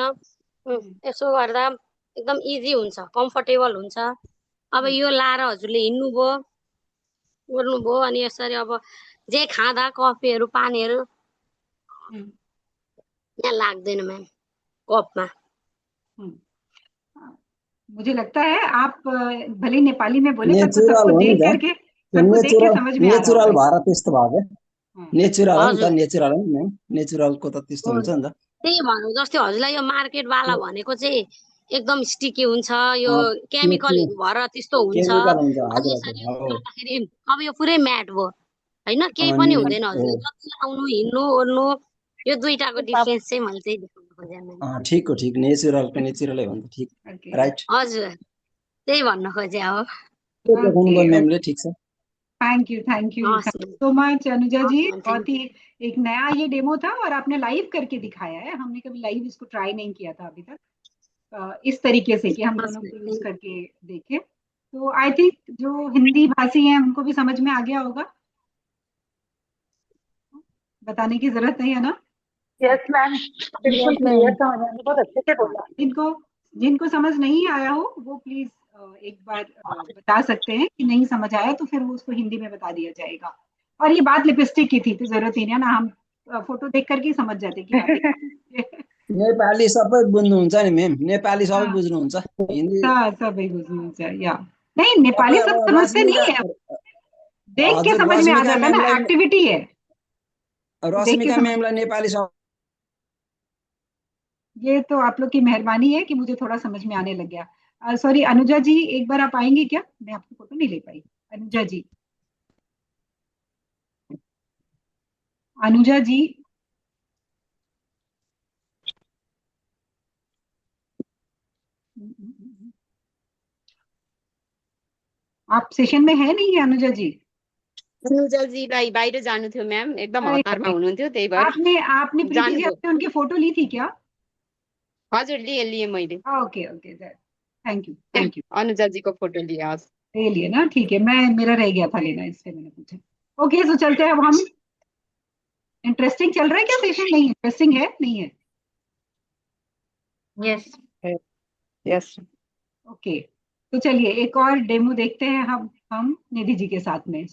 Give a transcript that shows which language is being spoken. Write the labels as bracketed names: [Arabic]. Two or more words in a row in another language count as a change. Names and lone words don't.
[Nepali] हम्म, यसो गर्दा एकदम इजी हुन्छ, कम्फर्टेबल हुन्छ। अब हम्म, यो लाएर हजुरले हिँड्नुभयो ओर्नुभयो अनि यसरी अब जे खाँदा कफीहरू पानीहरू हम्म, यहाँ लाग्दैन म्याम कपमा। हम्म। [Hindi] मुझे लगता है आप भले ही नेपाली में बोले, पर कुछ नेचुरल सबको [Nepali] हो नि [Hindi] देख [Nepali] त [Hindi] करके, [Nepali] त्यो [Hindi] सबको देख के नेचुरल समझ में आ रहा होगा नेचुरल ये। [Nepali] भएर त्यस्तो भयो [Hindi] हाँ। [Nepali] क्या नेचुरल हो नि हजुर त नेचुरल हो नि म्याम नेचुरलको त त्यस्तो हुन्छ नि त त्यही भन्नु, जस्तै हजुरलाई यो मार्केटवाला त्यो भनेको चाहिँ एकदम स्टिकी हुन्छ, यो त्यो त्यो केमिकलहरू भएर त्यस्तो हुन्छ। केमिकल हुन्छ अनि हजुर यसरी हजुर हो गर्दाखेरि अब यो पुरै म्याट भयो होइन, केही पनि अनि हुँदैन। हो हजुरले जति आउनु हिँड्नु ओर्नु, यो दुइटाको डिफ्रेन्स चाहिँ मैले चाहिँ देखाउनु खोजेँ म्याम। ठिक हो ठिक नेचुरलको नेचुरलै हो नि त ठिक ओके राइट हजुर त्यही भन्न खोजेँ हो। त्यो देखाउनु ओके भयो ओके। म्यामले ठिक छ [English] thank you thank you [Nepali] हस् थैंक म्याम, [English] so much अनुजा जी। [Nepali] हस् म्याम, [Hindi] बहुत थ्याङ्क ही यू। एक नया ये डेमो था, और आपने लाइव करके दिखाया है, हमने कभी लाइव इसको ट्राई नहीं किया था अभी तक। इस तरीके से कि हम [Nepali] हस् [Hindi] दोनों [Nepali] म्याम, [Hindi] को यूज [English] thank you. [Hindi] करके देखे, तो [English] I think [Hindi] जो हिंदी भाषी हैं उनको भी समझ में आ गया होगा, बताने की जरूरत नहीं है ना। [English] yes ma'am, बिल्कुल यस क्लियर म्याम। [Hindi] था, मैंने बहुत अच्छे से हाँ, बोला। जिनको जिनको समझ नहीं आया हो वो प्लीज एक बार बता सकते हैं कि नहीं समझ आया, तो फिर वो उसको हिंदी में बता दिया जाएगा। और ये बात लिपस्टिक की थी तो जरूरत ही नहीं है ना, हम फोटो देख करके ही समझ जाते कि हाँ ये [Nepali] नेपाली सबै बुझ्नुहुन्छ नि म्याम नेपाली सबै [Hindi] हाँ, [Nepali] बुझ्नुहुन्छ हिन्दी सबै बुझ्नुहुन्छ [Hindi] या नहीं, [Nepali] नेपाली तपाईँ अब [Hindi] सब समझते रश्मिका नहीं है, देख के [Nepali] हजुर [Hindi] समझ में आ रश्मिका जाता है ना, [Nepali] म्यामलाई [Hindi] एक्टिविटी है, देख के रश्मिका समझ। [Nepali] म्यामलाई नेपाली [Hindi] ये तो आप लोग की मेहरबानी है कि मुझे थोड़ा समझ में आने लग गया। सॉरी अनुजा जी, एक बार आप आएंगे क्या? मैं आपकी फोटो नहीं ले पाई। अनुजा जी, अनुजा जी। आप सेशन में है नहीं है अनुजा जी? [Nepali] अनुजाजीलाई बाहिर जानु थियो म्याम, एकदम [Hindi] अरे [Nepali] हतारमा [Hindi] अरे, [Nepali] हुनुहुन्थ्यो, त्यही भएर [Hindi] आपने आपने प्रीति जी [Nepali] जानुभयो। [Hindi] आपने उनकी फोटो ली थी क्या? [Nepali] हजुर, लिए लिए मैले। [English] okay okay, thank you thank you. [Nepali] अनुजाजीको फोटो लिए, हस्। [Hindi] ले लिए ना, ठीक है। मैं मेरा रह गया था लेना, इसलिए मैंने पूछा। ओके, तो चलते हैं अब हम। इंटरेस्टिंग चल रहा है क्या सेशन? नहीं इंटरेस्टिंग है, नहीं है? [English] यस। Yes. [Hindi] ओके, तो चलिए एक और डेमो देखते हैं हम निधि जी के साथ में।